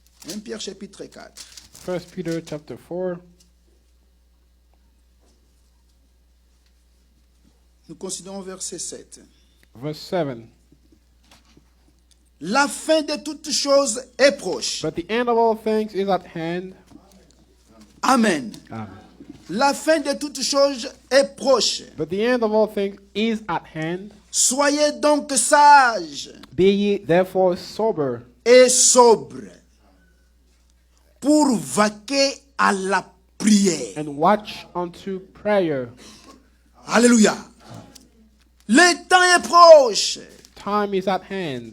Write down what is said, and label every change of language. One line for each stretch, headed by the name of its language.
French: 1 Pierre, chapitre 4.
English: 1 Peter chapter 4.
French: Nous considérons verset 7.
English: Verse 7.
French: La fin de toutes choses est proche.
English: But the end of all things is at hand. Amen. Amen.
French: La fin de toutes choses est proche.
English: But the end of all things is at hand.
French: Soyez donc sages
English: Be ye therefore sober
French: et sobres pour vaquer à la prière.
English: and watch unto prayer.
French: Alléluia. Le temps est proche.
English: Time is at hand.